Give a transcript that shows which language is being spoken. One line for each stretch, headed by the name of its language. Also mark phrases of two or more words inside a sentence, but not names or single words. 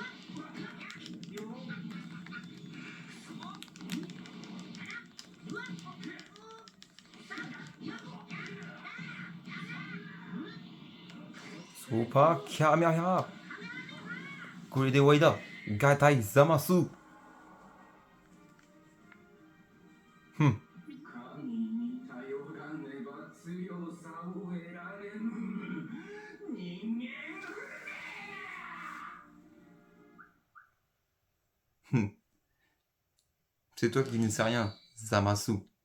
French: Super Kamehameha. Kure de Waida. Gatai Zamasu.
Japanese: 神に頼らねば強さを得られぬ人間
French: C'est toi qui ne sais rien, Zamasu.